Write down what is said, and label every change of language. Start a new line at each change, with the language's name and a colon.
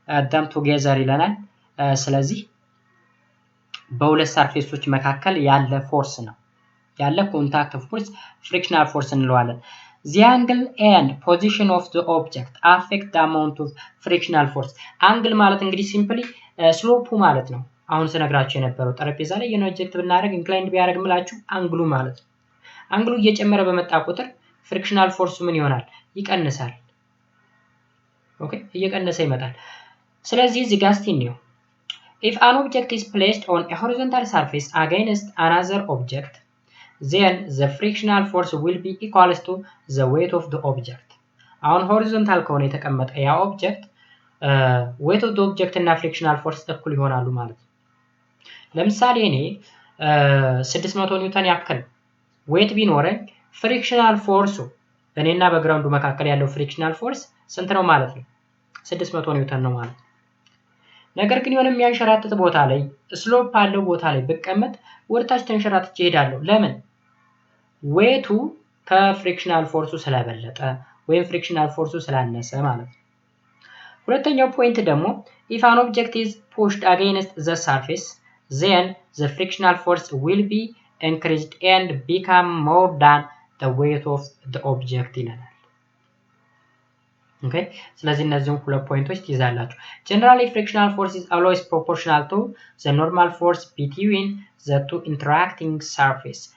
English: them together
Amharic: ይለናል። ስለዚህ በሁለት ሰርፌሶች መካከል ያለ ፎርስ ነው ያለ ኮንታክት ፎርስ ፍሪክሽናል ፎርስ እንለዋለን።
English: The angle and position of the object affect the amount of frictional force.
Amharic: አንግል ማለት እንግዲህ ሲምፕሊ ስሎፑ ማለት ነው። አሁን ስነግራችሁ የነበረው ጠረጴዛ ላይ የሆነ ኦብጀክት ብናደርግ ኢንክላይንድ ቢያደርግ ምላችሁ አንግሉ ማለት ነው። አንግሉ እየጨመረ በመጣ ቁጥር ፍሪክሽናል ፎርሱ ምን ይሆናል? ይቀንሳል። ኦኬ፣ እየቀነሰ ይመጣል። ስለዚህ እዚህ ጋር እስቲ እንየው።
English: If an object is placed on a horizontal surface against another object, then the frictional force will be equal to the weight of the object.
Amharic: አሁን ሆሪዞንታል ከሆነ የተቀመጠ ያ ኦብጀክት weight of the object እና frictional force እኩል ይሆናሉ ማለት ነው። ለምሳሌ እኔ 600 ኒውተን ያክል weight ቢኖረኝ ፍሪክሽናል ፎርሱ በእኔና በግራውንዱ መካከል ያለው ፍሪክሽናል ፎርስ ስንት ነው ማለት ነው? 600 ኒውተን ነው ማለት ነው። ነገር ግን የሆነ የሚያንሸራትት ቦታ ላይ ስሎፕ አለው ቦታ ላይ ብቀመጥ ወደታች ተንሸራትቼ እሄዳለሁ። ለምን? ዌቱ ከፍሪክሽናል ፎርሱ ስለበለጠ ወይም ፍሪክሽናል ፎርሱ ስላነሰ ማለት ነው። ሁለተኛው ፖይንት ደግሞ
English: if an object is pushed against the surface, then the frictional force will be increased and become more than the weight of the object
Amharic: ይለናል። ኦኬ፣ ስለዚህ እነዚህን ሁለት ፖይንቶች ትይዛላችሁ።
English: Generally frictional force is always proportional to the normal force between the two interacting surface.